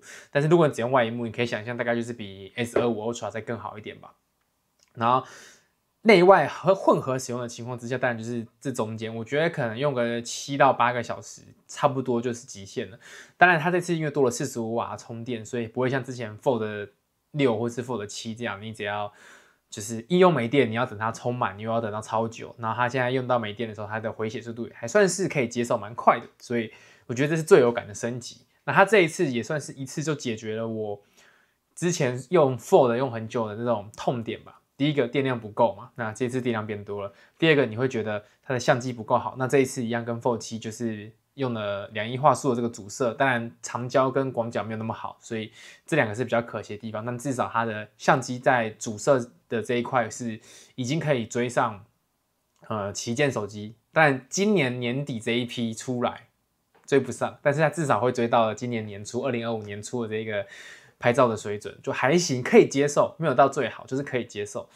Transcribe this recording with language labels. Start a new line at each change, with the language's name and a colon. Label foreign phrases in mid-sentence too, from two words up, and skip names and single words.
Chinese: 但是如果你只用外螢幕，你可以想象大概就是比 S25 Ultra 再更好一點吧。然後內外混合使用的情況之下，當然就是這中間，我覺得可能用個7到8個小時，差不多就是極限了。當然，它這次因為多了45瓦充電，所以不會像之前 Fold 6 或是 Fold 7這樣，你只要就是一用沒電，你要等它充滿，你又要等到超久。然後它現在用到沒電的時候，它的回血速度還算是可以接受，蠻快的。所以我覺得這是最有感的升級。那它這一次也算是一次就解決了我之前用 Fold 用很久的那種痛點吧。第一個電量不夠嘛，那這次電量變多了。第二個你會覺得它的相機不夠好，那這一次一樣跟 Fold 7就是用了2.1畫素的這個主攝，當然長焦跟廣角沒有那麼好，所以這兩個是比較可惜的地方。但至少它的相機在主攝的這一塊是已經可以追上旗艦手機，但今年年底這一批出來追不上，但是它至少會追到了今年年初2025年初的這個拍照的水準，就還行，可以接受，沒有到最好，就是可以接受。